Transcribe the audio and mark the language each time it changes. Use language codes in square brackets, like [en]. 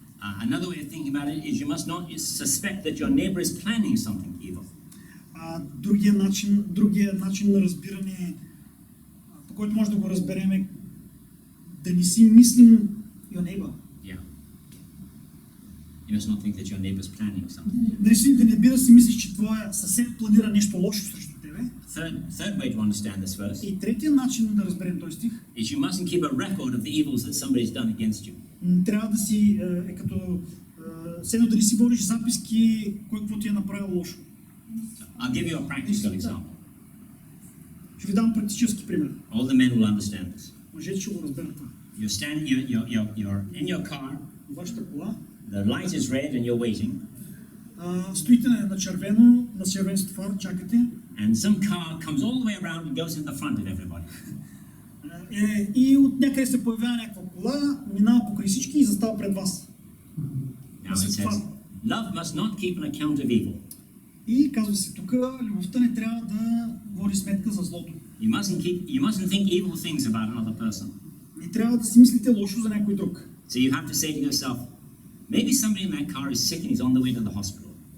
[en] Another way of thinking about it is you must not suspect that your neighbor is planning something evil. [bg] Другия начин на разбиране, по който може да го разберем, е да не си мислим [en] your neighbor. Yeah. You must not think that your neighbor is planning something. [bg] Да не би да си мислиш, че твоя съсед планира нещо лошо срещу тебе. [en] Third way to understand this verse. [bg] И третия начин да разберем този стих [en] is you mustn't keep a record of the evils that somebody's done against you. [bg] Трябва да си като седно да не си водиш записки кой какво ти е направил лошо. [en] I'll give you a practical example. [bg] Ще ви дам практически пример. [en] All the men will understand this. [bg] Мъжете ще го разберат това. [en] You're in your car. [bg] Вашата кола. [en] The light is red and you're waiting. [bg] Стоите на червено, на червен светофар, чакате. [en] And some car comes all the way around and goes in the front of everybody. [bg] И от някъде се появява някаква кола, минава покрай всички и застава пред вас. [en] Now it says, love must not keep an account of evil. [bg] И казва се тук, любовта не трябва да води сметка за злото. [en] You mustn't think evil things about another person. [bg] Не трябва да си мислите лошо за някой друг. [en] So you have to say to yourself, maybe somebody in that car is sick and he's on the way to the hospital.